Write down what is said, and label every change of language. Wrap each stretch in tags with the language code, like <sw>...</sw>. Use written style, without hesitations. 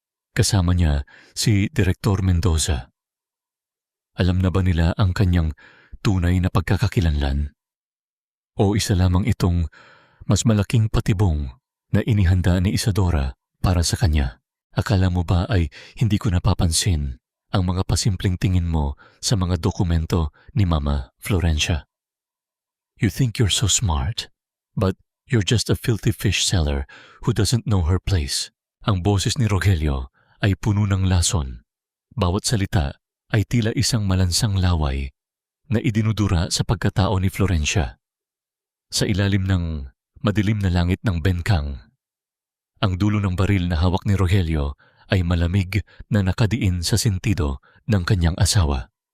<tl>Kasama niya si Direktor Mendoza. Alam na ba nila ang kanyang tunay na pagkakakilanlan? O isa lamang itong mas malaking patibong na inihanda ni Isadora para sa kanya? Akala mo ba ay hindi ko napapansin ang mga pasimpleng tingin mo sa mga dokumento ni Mama Florencia?</tl> <en>You think you're so smart, but you're just a filthy fish seller who doesn't know her place.</en> <tl>Ang boses ni Rogelio ay puno ng lason. Bawat salita ay tila isang malansang laway na idinudura sa pagkatao ni Florencia. Sa ilalim ng madilim na langit ng benkang, ang dulo ng baril na hawak ni Rogelio ay malamig na nakadiin sa sentido ng kanyang asawa.</tl>